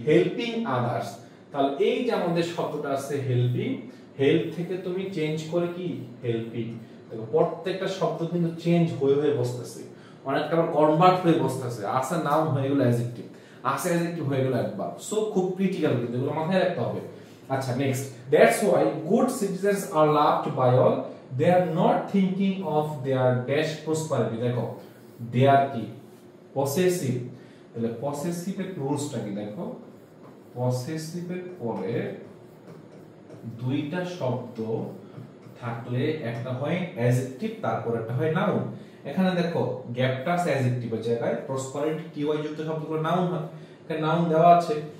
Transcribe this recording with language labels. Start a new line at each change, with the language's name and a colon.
Bangla: Helping others. তাহলে এই যে আমাদের শব্দটা আছে হেল্পিং, হেল্প থেকে তুমি চেঞ্জ করে কি? হেল্পিং। দেখো প্রত্যেকটা শব্দ কিন্তু চেঞ্জ হয়ে হয়ে বসতেছে, অনেকটা আবার কনভার্ট হয়ে বসতেছে। আছে নাউন হয়ে গেল অ্যাডজেক্টিভ, আছে অ্যাডজেক্টিভ হয়ে গেল অ্যাডভার্ব। সো খুব ক্রিটিক্যাল, কিন্তু এগুলো মাথায় রাখতে হবে। আচ্ছা, next
English: That's why good citizens are loved by all. They are not thinking of their dash prosperity.
Bangla: দেখো
English: they are
Bangla: কি possessive, তাহলে possessive এর রুলসটা কি দেখো, possessive এর পরে দুইটা শব্দ থাকলে একটা হয় অ্যাডজেক্টিভ তারপর একটা হয় নাউন। এখানে দেখো গ্যাপটা অ্যাডজেক্টিভের জায়গায়, প্রসপারিটি কি ওয়াই যুক্ত শব্দগুলো নাউন হয়, এখানে নাউন দেওয়া আছে।